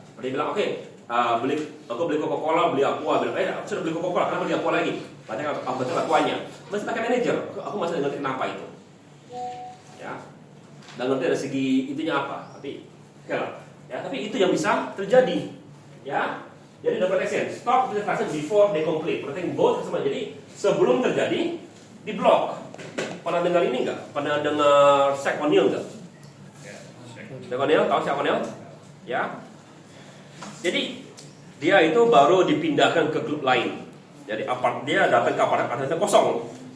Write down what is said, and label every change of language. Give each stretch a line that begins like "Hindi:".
Indonesian: Dia bilang aku beli Coca-Cola, beli Aqua, aku sudah beli Coca-Cola, kenapa beli Aqua lagi? Banyak Aquanya. Masih pakai manajer, aku masih ngerti kenapa itu. Ya, dan ngerti dari segi itunya apa, tapi ya, tapi itu yang bisa terjadi. Ya, jadi
English: double action, stop the transaction before they complete, protecting both customer.
Indonesian: Jadi sebelum terjadi di blok. Pernah dengar ini enggak? Pernah dengar Shaq O'Neal enggak? Shaq O'Neal, tahu Shaq O'Neal? Ya. Jadi dia itu baru dipindahkan ke klub lain. Jadi dia datang ke apartemennya kosong.